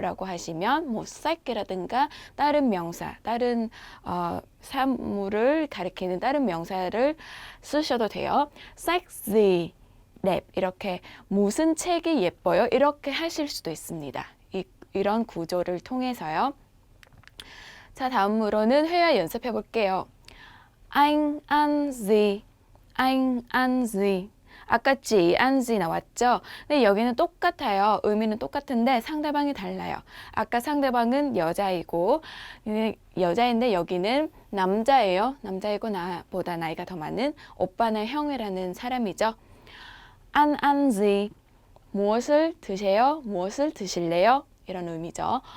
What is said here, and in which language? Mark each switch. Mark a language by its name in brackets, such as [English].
[Korean] 라고 하시면 뭐 psyche라든가 다른 명사, 다른 사물을 가리키는 다른 명사를 쓰셔도 돼요. sexy, 랩 이렇게 무슨 책이 예뻐요? 이렇게 하실 수도 있습니다. 이런 구조를 통해서요. 자, 다음으로는 회화 연습해 볼게요. [Vietnamese] Anh ăn gì? Anh ăn gì? [Korean] 아까 [Vietnamese] chị ăn gì [Korean] 나왔죠? 근데 여기는 똑같아요. 의미는 똑같은데 상대방이 달라요. 아까 상대방은 여자이고 여자인데 여기는 남자예요. 남자이고 나보다 나이가 더 많은 오빠나 형이라는 사람이죠. [Vietnamese] Anh ăn gì? [Korean] 무엇을 드세요? 무엇을 드실래요? 이런 의미죠.